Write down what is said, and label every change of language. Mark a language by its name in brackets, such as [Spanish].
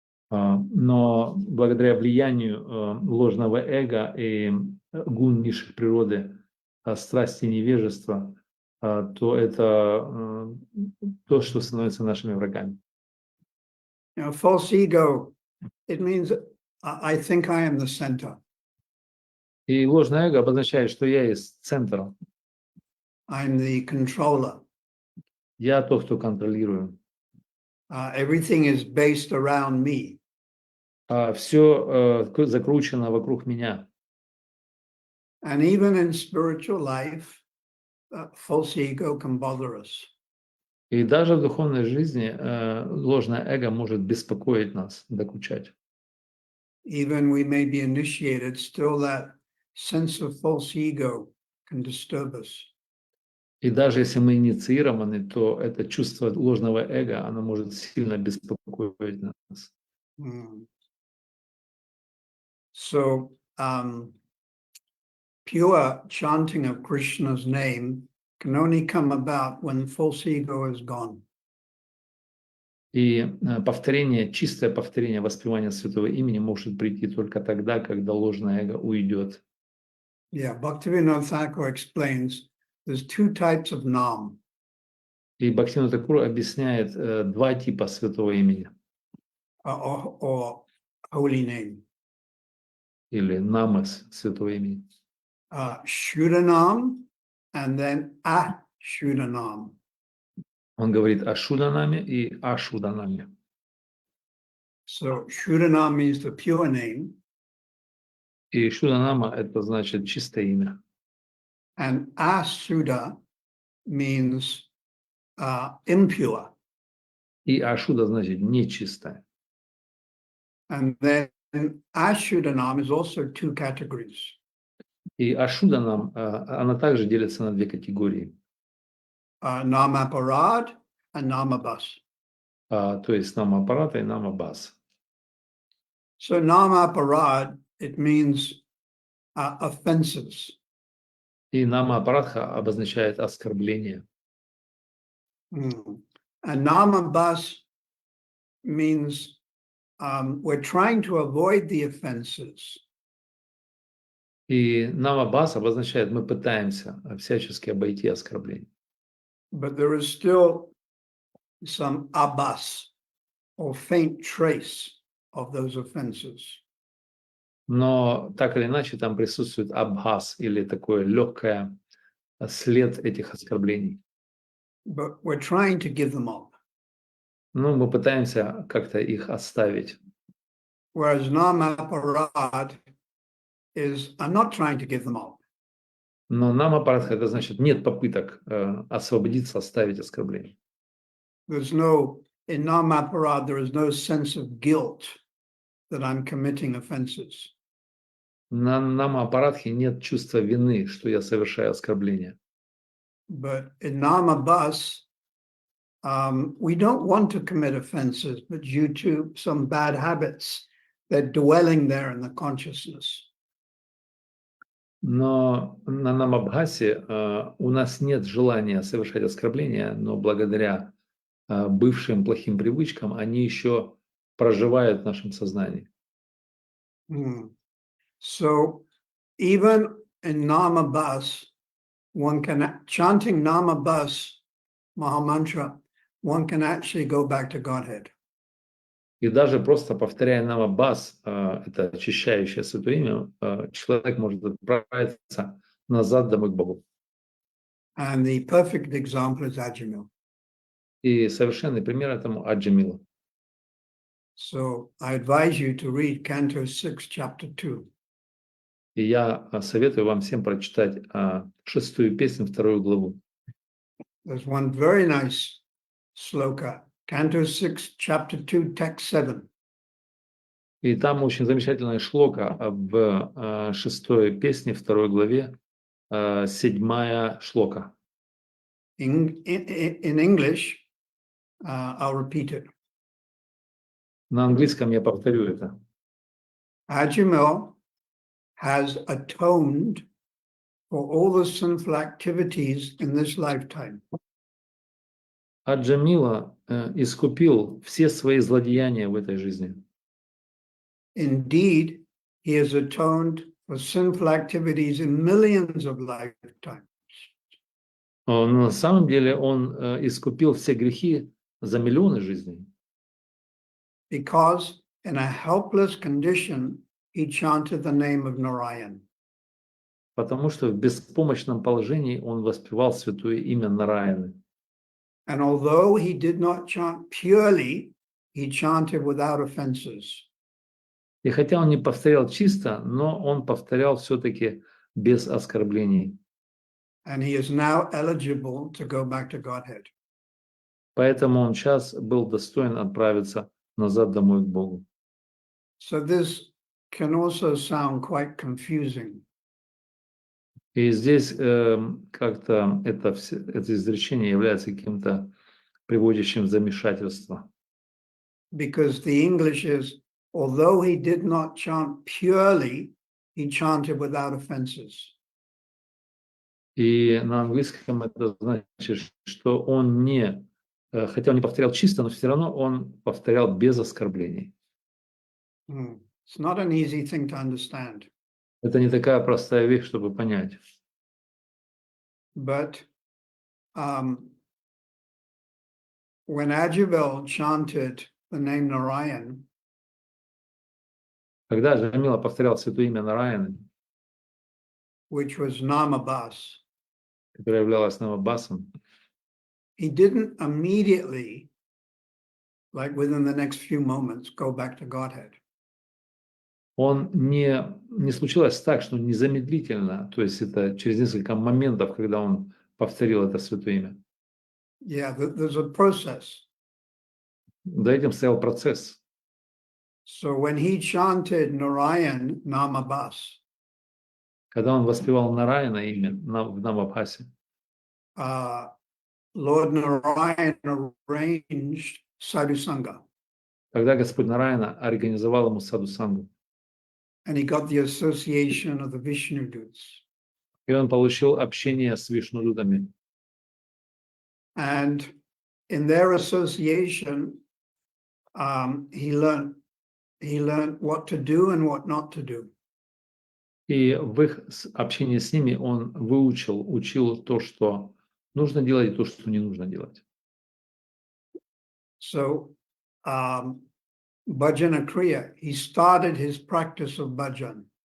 [Russian] Но благодаря влиянию ложного эго и гун низших природы, страсти невежества, то это то, что становится нашими врагами. [English] You know, false ego, it means I think I am the center. [Russian] И ложное эго обозначает, что я есть центр. [English] I'm the controller. [Russian] Я тот, кто контролирую. [English] Everything is based around me. [Russian] Все закручено вокруг меня. [English] And even in spiritual life, false ego can bother us. [Russian] И даже в духовной жизни ложное эго может беспокоить нас, докучать. [English] Even we may be initiated, still that sense of false ego can disturb us. [Russian] И даже если мы инициированы, то это чувство ложного эго, оно может сильно беспокоить нас. [English] So, pure chanting of Krishna's name can only come about when false ego is gone. [Russian] И чистое повторение воспевания святого имени может прийти только тогда, когда ложное эго уйдет. [English] Yeah, Bhaktivinoda Thakur explains there's two types of nam. [Russian] И Бхактивинода Тхакур объясняет два типа святого имени. [English] Or holy name. [Russian] Или намас святого имени. [English] Shudanam and then Ashudanam. [Russian] Он говорит о Шуданаме и Ашуданаме. [English] So Shudanam means the pure name. [Russian] И Шуданама – это значит чистое имя. [English] And Asuda means impure. [Russian] И Ашуда значит нечистое. [English] And then Ashudanam is also two categories. [Russian] И Ашуданам, она также делится на две категории. [English] Namaparad and Namabas. [Russian] То есть намапарата и намабас. [English] So Namaparad, it means offenses. [Russian] И намапарадха обозначает оскорбление. [English] And Namabas means we're trying to avoid the offenses. [Russian] И намабас обозначает, мы пытаемся всячески обойти оскорбление. [English] But there is still some abas, or faint trace of those offenses. [Russian] Но так или иначе там присутствует абхас или такое легкое след этих оскорблений. [English] but we're trying to give them up. [Russian] Ну, мы пытаемся как-то их оставить. [English] Whereas Namaparad is, I'm not trying to give them up. [Russian] Но нам аппаратха, это значит, нет попыток освободиться, оставить оскорбление. [English] There's no, in Namaparad, there is no sense of guilt that I'm committing offenses. [Russian] На нам аппаратхе нет чувства вины, что я совершаю оскорбление. [English] But in Namabas, we don't want to commit offenses, but due to some bad habits, they're dwelling there in the consciousness. [Russian] Но на намабхасе у нас нет желания совершать оскорбления, но благодаря бывшим плохим привычкам они еще проживают в нашем сознании. [English] So even in Namabas, one can, chanting Namabas Mahamantra, one can actually go back to Godhead. [Russian] И даже просто повторяя намабас, это очищающее святое имя, человек может отправиться назад домой к Богу. [English] And the perfect example is Ajamil. [Russian] И совершенный пример этому Аджамила. [English] So I advise you to read Canto 6, Chapter 2. [Russian] И я советую вам всем прочитать 6-ю песню, 2-ю главу. [English] There's one very nice sloka, Canto 6, Chapter 2, Text 7. [Russian] И там очень замечательная шлока в 6-й песне, 2-й главе, 7-я шлока. [English] In English, I'll repeat it. [Russian] На английском я повторю это. [English] Ajamil has atoned for all the sinful activities in this lifetime. [Russian] Аджамила искупил все свои злодеяния в этой жизни. [English] Indeed, he has atoned for sinful activities in millions of lifetimes. [Russian] Но на самом деле он искупил все грехи за миллионы жизней. [English] Because in a helpless condition, he chanted the name of Narayan. [Russian] Потому что в беспомощном положении он воспевал святое имя Нараяны. [English] And although he did not chant purely, he chanted without offenses. [Russian] И хотя он не повторял чисто, но он повторял все-таки без оскорблений. [English] And he is now eligible to go back to Godhead. [Russian] Поэтому он сейчас был достоин отправиться назад домой к Богу. [English] So this can also sound quite confusing. [Russian] И здесь как-то это изречение является каким-то приводящим в замешательство. [English] Because the English is, although he did not chant purely, he chanted without offenses. [Russian] И на английском это значит, что он не, хотя он не повторял чисто, но все равно он повторял без оскорблений. [English] It's not an easy thing to understand. [Russian] Это не такая простая вещь, чтобы понять. [English] But when Ajamil chanted the name Narayan, [Russian] Когда Джамила повторял святое имя Нараяны, [English] which was Namabas, [Russian] которое являлось намабасом, [English] he didn't immediately, like within the next few moments, go back to Godhead. [Russian] он не случилось так, что незамедлительно, то есть это через несколько моментов, когда он повторил это святое имя. [English] Yeah, there's a process. [Russian] За этим стоял процесс. [English] So when he chanted Narayan Namabas, [Russian] Когда он воспевал Нараяна имя в Намабхасе, [English] Lord Narayan arranged sadhusanga, [Russian] когда Господь Нараяна организовал ему саду-сангу, [English] and he got the association of the Vishnu dudes. [Russian] и он получил общение с вишнудудами. [English] And in their association, he learned what to do and what not to do. [Russian] И в их общении с ними он учил то, что нужно делать, и то, что не нужно делать. [English] So, Bhajana Kriya, he started his practice of bhajan.